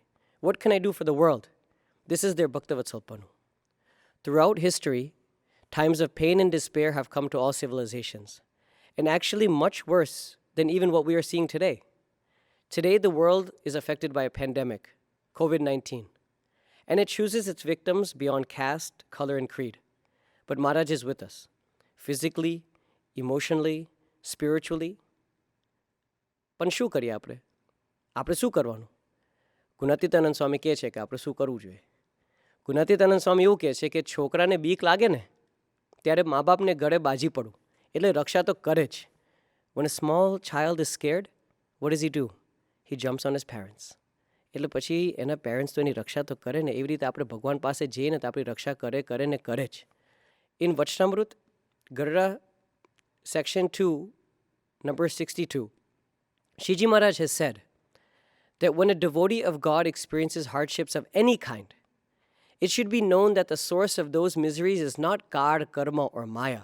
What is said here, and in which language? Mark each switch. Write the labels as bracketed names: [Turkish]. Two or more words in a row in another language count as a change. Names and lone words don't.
[English] What can I do for the world? This is their Bhaktavatsalpanu. Throughout history, times of pain and despair have come to all civilizations, and actually much worse than even what we are seeing today. Today, the world is affected by a pandemic, COVID-19, and it chooses its victims beyond caste, color, and creed. But Maharaj is with us, physically, emotionally, spiritually. [Gujarati] પણ શું કરીએ આપણે? આપણે શું કરવાનું? ગુણાતીતાનંદ સ્વામી કહે છે કે આપણે શું કરવું જોઈએ. ગુણાતીતાનંદ સ્વામી એવું કહે છે કે છોકરાને બીક લાગે ને ત્યારે મા બાપને ગળે બાજી પડવું, એટલે રક્ષા તો કરે જ. [English] When a small child is scared, what does he do? He jumps on his parents. [Gujarati] એટલે પછી એના પેરેન્ટ્સ તો એની રક્ષા તો કરે ને. એવી રીતે આપણે ભગવાન પાસે જઈએ ને તો આપણી રક્ષા કરે ને કરે જ. [English] In Vachnamrut, Garra, section 2, number 62, Shiji Maharaj has said that when a devotee of God experiences hardships of any kind, it should be known that the source of those miseries is not God, karma, or maya.